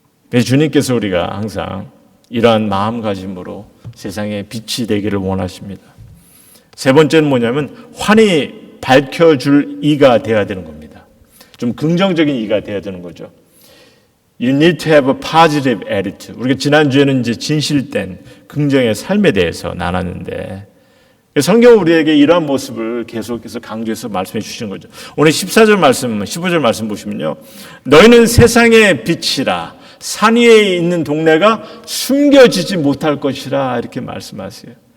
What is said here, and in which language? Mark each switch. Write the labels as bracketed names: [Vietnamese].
[Korean] 그래서 주님께서 우리가 항상 이러한 마음가짐으로 세상에 빛이 되기를 원하십니다. 세 번째는 뭐냐면 환히 밝혀줄 이가 되어야 되는 겁니다. 좀 긍정적인 이가 되어야 되는 거죠. [English] You need to have a positive attitude. [Korean] 우리가 지난주에는 이제 진실된 긍정의 삶에 대해서 나눴는데 성경은 우리에게 이러한 모습을 계속해서 강조해서 말씀해 주시는 거죠. 오늘 14절 말씀, 15절 말씀 보시면요. 너희는 세상의 빛이라 산 위에 있는 동네가 숨겨지지 못할 것이라 이렇게 말씀하세요.